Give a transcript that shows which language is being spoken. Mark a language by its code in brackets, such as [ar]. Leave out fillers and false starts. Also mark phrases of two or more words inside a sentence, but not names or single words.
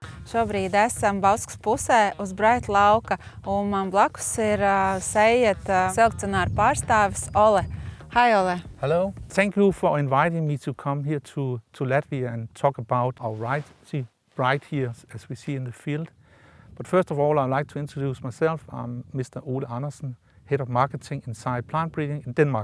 [lv] Šobrīd esam Bauskas pusē uz Braita lauka, un man blakus ir Sejet selekcionāra pārstāvis Ole. [en] Hi, Ole. Hello. Thank you for inviting me to come here to Latvia and talk about our variety right here, as we see in the field. But first of all, I'd like to introduce myself. I'm Mr. Ole Andersen, Head of Marketing inside plant breeding in Denmark.